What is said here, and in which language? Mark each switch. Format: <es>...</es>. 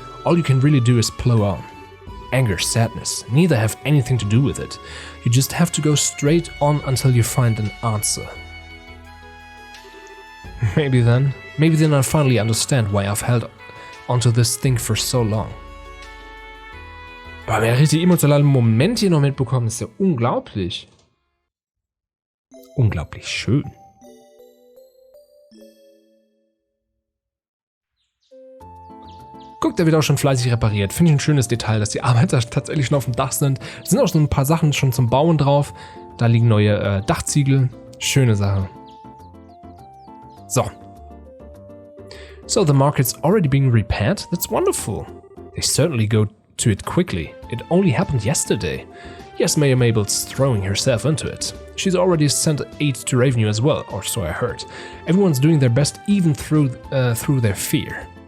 <en>All you can really do is plow on. Anger, sadness, neither have anything to do with it. You just have to go straight on until you find an answer. Maybe then I'll finally understand why I've held onto this thing for so long.</en> <de>Aber wer richtig emotionalen Moment hier noch mitbekommen, ist ja unglaublich. Unglaublich schön. Guck, der wird auch schon fleißig repariert. Finde ich ein schönes Detail, dass die Arbeiter tatsächlich schon auf dem Dach sind. Es sind auch so ein paar Sachen schon zum Bauen drauf. Da liegen neue Dachziegel. Schöne Sache. So.</de> <en>So the market's already being repaired? That's wonderful. They certainly go to it quickly. It only happened yesterday. Yes, Mayor Mabel's throwing herself into it. She's already sent aid to revenue as well, or so I heard. Everyone's doing their best even through their fear.</en>